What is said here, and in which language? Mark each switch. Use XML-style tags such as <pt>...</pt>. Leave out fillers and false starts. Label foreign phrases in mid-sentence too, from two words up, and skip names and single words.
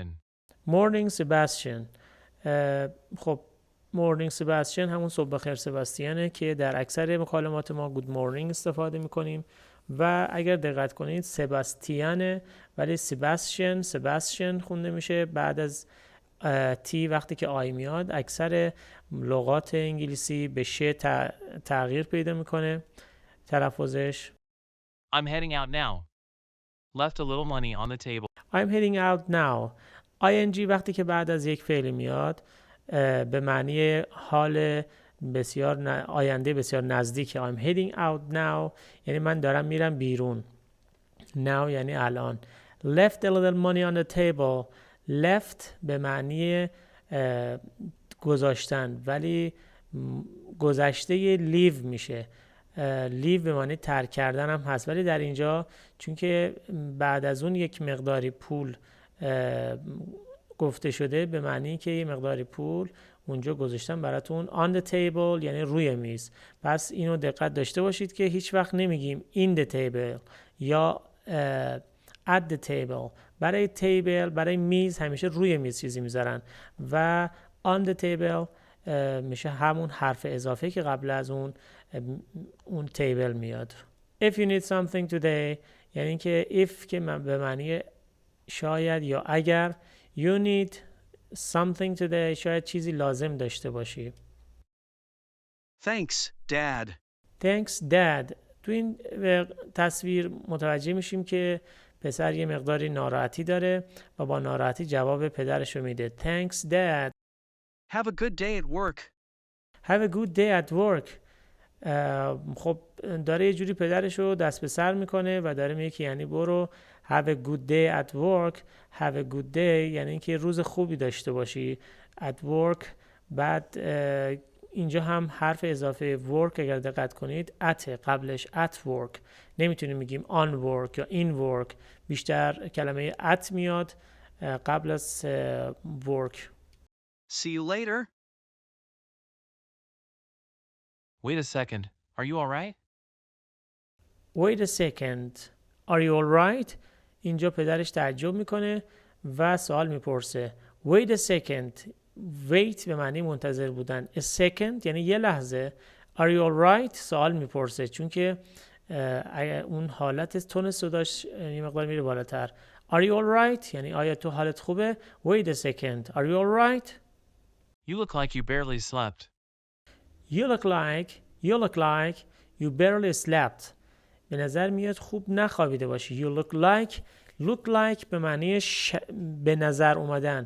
<en>Morning Sebastian.</en> <fa>خب</fa> <en>Morning Sebastian</en> <fa>همون صبح بخیر سباستیانه که در اکثر مکالمات ما</fa> <en>Good Morning</en> <fa>استفاده میکنیم و اگر دقت کنید سباستیانه ولی سباستیان خونده میشه بعد از تی. وقتی که آی میاد اکثر لغات انگلیسی به ش تغییر پیدا میکنه تلفظش.</fa> <en>I'm heading out now. Left a little money on the table. I'm heading out now.</en> <fa>ing وقتی که بعد از یک فعل میاد به معنی حال بسیار آینده بسیار نزدیک.</fa> <en>I'm heading out now</en> <fa>یعنی من دارم میرم بیرون. Now یعنی الان.</fa> <en>Left a little money on the table.</en> <fa>Left به معنی گذاشتن ولی گذشته leave میشه. لیو به معنی ترک کردن هم هست ولی در اینجا چون که بعد از اون یک مقداری پول گفته شده به معنی که یک مقداری پول اونجا گذاشتن براتون</fa> <en>on the table</en> <fa>یعنی روی میز. پس اینو دقت داشته باشید که هیچ وقت نمیگیم</fa> <en>in the table</en> <fa>یا</fa> <en>at the table.</en> <fa>برای table برای میز همیشه روی میز چیزی میذارن و</fa> <en>on the table</en> <fa>میشه همون حرف اضافه که قبل از اون تیبل میاد.</fa> <en>If you need something today</en> <fa>یعنی که if که به معنی شاید یا اگر.</fa> <en>You need something today</en> <fa>شاید چیزی لازم داشته باشی.</fa> <en>Thanks, Dad. Thanks, Dad.</en> <fa>تو این تصویر متوجه میشیم که پسر یه مقداری ناراحتی داره و با ناراحتی جواب پدرش رو میده.</fa> <en>Thanks, Dad. Have a good day at work. Have a good day at work.</en> <fa>خب داره یه جوری پدرش رو دست به سر میکنه و داره میگه که یعنی برو</fa> <en>have a good day at work. Have a good day</en> <fa>یعنی اینکه روز خوبی داشته باشی.</fa> <en>At work.</en> <fa>بعد اینجا هم حرف اضافه work اگر دقت کنید at قبلش</fa> <en>at work.</en> <fa>نمیتونیم میگیم</fa> <en>on work</en> <fa>یا</fa> <en>in work.</en> <fa>بیشتر کلمه at میاد قبل از work.</fa> <en>See you later. Wait a second. Are you all right? Wait a second. Are you all right?</en> <fa>اینجا پدرش تعجب میکنه و سوال میپرسه.</fa> <en>Wait a second. Wait</en> <fa>به معنی منتظر بودن.</fa> <en>A second</en> <fa>یعنی یه لحظه.</fa> <en>Are you all right?</en> <fa>سوال میپرسه چون که اون حالت تون صداش یه مقدار میره بالاتر.</fa> <en>Are you all right?</en> <fa>یعنی آیا تو حالت خوبه؟</fa> <en>Wait a second. Are you all right? You look like you barely slept. You look like you barely slept.</en> <fa>به نظر میاد خوب نخوابیده باشی.</fa> <en>You look like</en> <fa>به معنی به نظر اومدن.</fa>